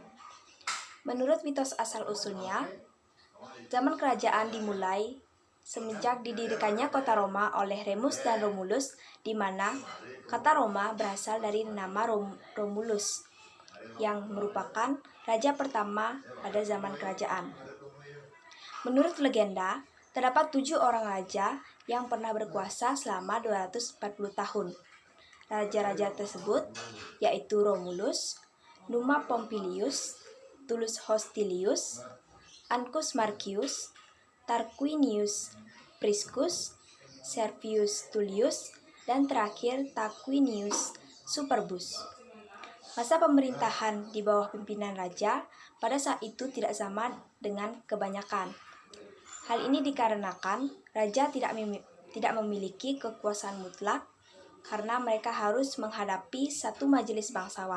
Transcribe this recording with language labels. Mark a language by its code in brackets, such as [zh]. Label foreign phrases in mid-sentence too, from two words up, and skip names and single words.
[id] Menurut mitos asal-usulnya, zaman kerajaan dimulai semenjak didirikannya kota Roma oleh Remus dan Romulus, di mana kata Roma berasal dari nama Romulus, yang merupakan raja pertama pada zaman kerajaan. Menurut legenda, terdapat 7 orang raja yang pernah berkuasa selama 240 tahun. Raja-raja tersebut yaitu Romulus, Numa Pompilius, Tullus Hostilius, Ancus Marcius, Tarquinius Priscus, Servius Tullius, dan terakhir Tarquinius Superbus. Masa pemerintahan di bawah pimpinan raja pada saat itu tidak sama dengan kebanyakan. Hal ini dikarenakan raja tidak memiliki kekuasaan mutlak karena mereka harus menghadapi satu majelis bangsawan.